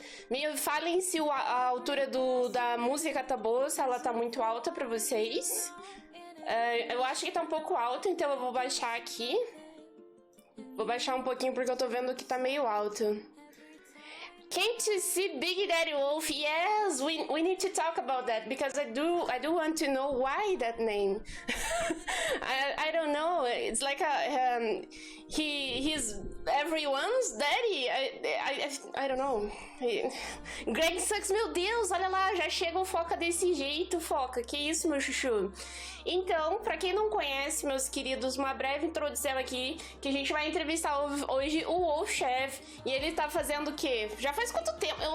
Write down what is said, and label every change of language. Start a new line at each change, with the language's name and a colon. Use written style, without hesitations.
Portuguese: Me falem se a altura da música tá boa, se ela tá muito alta pra vocês. Eu acho que tá um pouco alta, então eu vou baixar aqui. Vou baixar um pouquinho porque eu tô vendo que tá meio alto.
English: Can't you see Big Daddy Wolf? Yes, we need to talk about that because I do want to know why that name. I don't know. It's like he's everyone's daddy. I don't know.
Portuguese: Greg Sucks, meu Deus, olha lá, já chega o Foca desse jeito, Foca. Que isso, meu chuchu? Então, pra quem não conhece, meus queridos, uma breve introdução aqui, que a gente vai entrevistar hoje o Wolfchev, e ele tá fazendo o quê? Já faz quanto tempo?